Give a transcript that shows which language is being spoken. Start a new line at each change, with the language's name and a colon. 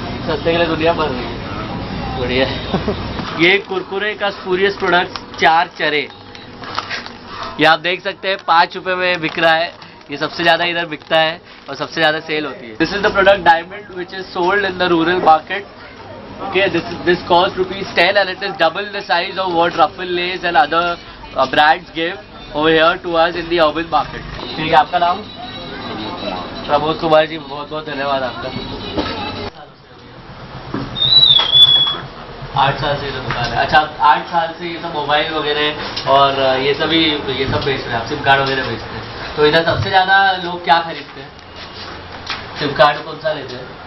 Hindi: सस्ते के लिए दुनिया मर रही है, बढ़िया। ये कुरकुरे का स्पूरियस प्रोडक्ट 4 चरे, ये आप देख सकते हैं 5 रुपए में बिक रहा है। ये सबसे ज्यादा इधर बिकता है और सबसे ज्यादा सेल होती है।
English: This is the product diamond which is sold in the rural market. Okay, this cost ₹10 and it is double the size of what Ruffle Lays and other brands give over here to us in the urban market.
Hindi: ठीक है, आपका नाम? प्रमोद कुमार जी, बहुत बहुत धन्यवाद आपका। 8 साल से ये तो दुकान है। अच्छा, 8 साल से ये सब मोबाइल वगैरह और ये सब बेच रहे हैं आप, सिम कार्ड वगैरह बेचते हैं। तो इधर सबसे ज़्यादा लोग क्या खरीदते हैं? सिम कार्ड कौन सा लेते हैं?